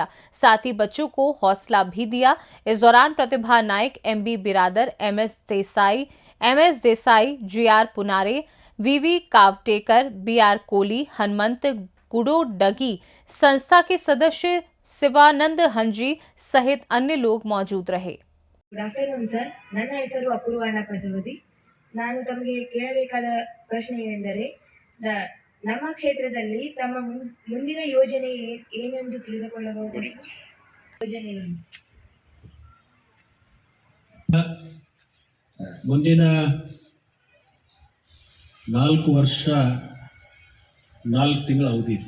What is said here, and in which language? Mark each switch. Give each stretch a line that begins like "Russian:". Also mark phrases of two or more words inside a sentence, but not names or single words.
Hindi: साथ ही बच्चों को हौसला भी दिया। इस दौरान प्रतिभा नायक, एमबी बिरादर, एमएस देसाई, जीआर पुनारे, वीवी कावटेकर, बीआर कोली, हनुमंत गुडोडगी, संस्था के सदस्य शिवानंद हंजी सहित अन्य लोग मौजूद रहे।
English: Good afternoon sir,
Kannada: ನನ್ನ ಹೆಸರು ಅಪೂರ್ವಣ್ಣ ಪಸವದಿ। ನಾನು ತಮಗೆ ಕೇಳಬೇಕಾದ ಪ್ರಶ್ನೆ ಏನೆಂದರೆ, ನಮ್ಮ ಕ್ಷೇತ್ರದಲ್ಲಿ ತಮ್ಮ ಮುಂದಿನ ಯೋಜನೆ ಏನೆಂದು ತಿಳಿದುಕೊಳ್ಳಬಹುದೇ? ಯೋಜನೆಗಳು ಮುಂದಿನ 4 ವರ್ಷ 4 ತಿಂಗಳ ಅವಧಿ ಇದೆ.